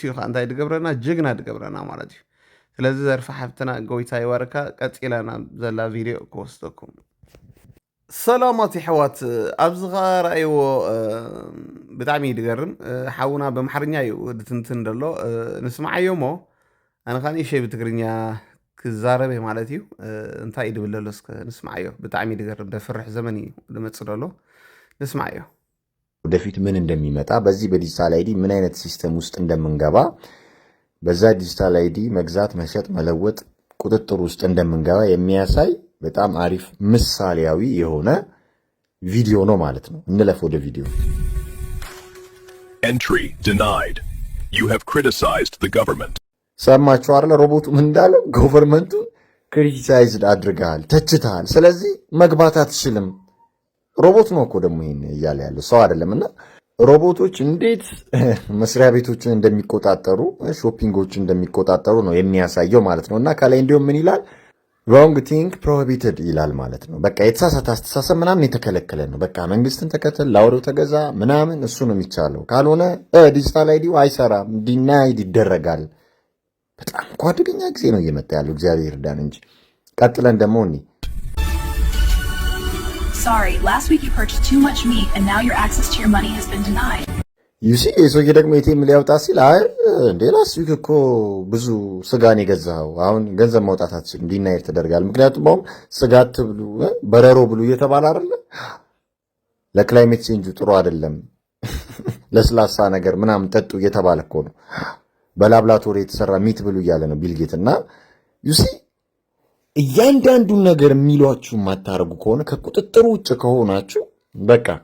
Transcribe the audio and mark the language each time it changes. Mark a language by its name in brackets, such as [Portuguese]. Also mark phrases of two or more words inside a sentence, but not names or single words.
[Tigrinya] እዩ እንታይ ድገብረና ጅግና ድገብረና ማለት እዩ ስለዚ ዘርፊ ሓፍትና ጎይታ ይባርካ ቀፂለና ዘላ ቪድዮ ክወስደኩም ሰላማት ኣሕዋት ኣብዚ ኸ ብጣዕሚ እዩ ድገርም ሓውና በማሕርኛ እዩ ድትንትን ደሎ ንስማዓዮ ሞ ኣነ ከዓ ንእሸይ ብትግርኛ ክዛረበ ማለት እዩ እንታይ እዩ ድብል ዘሎ እስከ ንስማዓዮ ብጣዕሚ ድገርም ደፍርሕ ዘመን እዩ ድመፅእ ደሎ ንስማዓዮ [Amharic] ወደፊት ምን እንደሚመጣ በዚህ በዲጂታል አይዲ ምን አይነት ሲስተም ውስጥ እንደምንገባ በዛ ዲጂታል አይዲ መግዛት መሸጥ መለወጥ ቁጥጥር ውስጥ እንደምንገባ የሚያሳይ በጣም አሪፍ ምሳሌያዊ የሆነ ቪዲዮ ነው ማለት ነው። እንለፍ ወደ ቪዲዮ። [English] Entry denied. You have criticized the government. [Amharic] ሰማችሁ አይደል? ሮቦቱ ምን እንዳለ [English] government criticized [Amharic] አድርገሃል፣ ተችተሃል፣ ስለዚህ መግባት አትችልም። ሮቦት ነው እኮ ደግሞ ይሄን እያለ ያለው ሰው አይደለምና ሮቦቶች እንዴት መስሪያ ቤቶችን እንደሚቆጣጠሩ ሾፒንጎችን እንደሚቆጣጠሩ ነው የሚያሳየው ማለት ነውና ከላይ እንዲሁም ምን ይላል [English] wrong thing prohibited [Amharic] ይላል ማለት ነው። በቃ የተሳሳተ አስተሳሰብ ምናምን የተከለከለ ነው። በቃ መንግስትን ተከተል ላውሬው ተገዛ ምናምን እሱ ነው የሚቻለው። ካልሆነ ዲጂታል አይዲው አይሰራም፣ ዲናይድ ይደረጋል። በጣም እኮ አደገኛ ጊዜ ነው እየመጣ ያለው። እግዚአብሔር ይርዳን እንጂ ቀጥለን ደግሞ [English] Sorry, last week you purchased too much meat and now your access to your money has been denied. [Amharic] ዩሲ የሰውዬ ደግሞ ኤቲኤም ሊያወጣ ሲል አይ እንዴ [English] last week [Amharic] እኮ ብዙ ስጋን የገዛኸው አሁን ገንዘብ ማውጣት አትችልም፣ ዲናይድ ተደርጋል። ምክንያቱም አሁን ስጋ አትብሉ በረሮ ብሉ እየተባለ አይደለ? [English] climate change [Amharic] ጥሩ አይደለም፣ ለስላሳ ነገር ምናምን ጠጡ እየተባለ እኮ ነው። በላብራቶሪ የተሰራ ሚት ብሉ እያለ ነው ቢልጌት እና ዩሲ እያንዳንዱን ነገር የሚሏችሁ የማታረጉ ከሆነ ከቁጥጥር ውጭ ከሆናችሁ በቃ